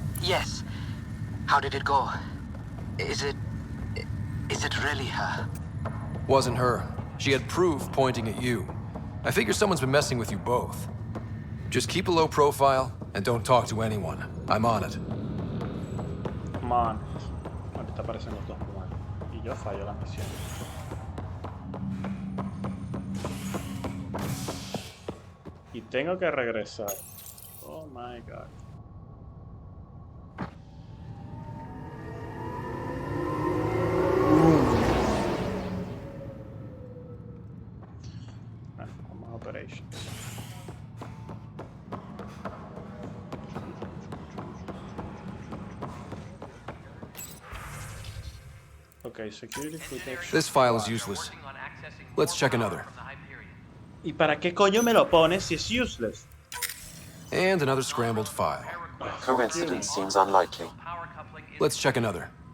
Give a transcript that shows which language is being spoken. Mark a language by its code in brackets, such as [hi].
[en] Yes. How did it go? Is it really her? Wasn't her. She had proof pointing at you. I figure someone's been messing with you both. Just keep a low profile and don't talk to anyone. I'm on it. Man. [es] Ahorita aparecen los dos man. Y yo fallo la misión. Y tengo que regresar. [en] Oh my god. [es] Bueno, vamos a operations. [en] Okay, security footage. This file is useless. Let's check another. [es] ¿Y para qué coño me lo pones si es useless? [en] And another scrambled file. Coincidence seems unlikely. Let's check another.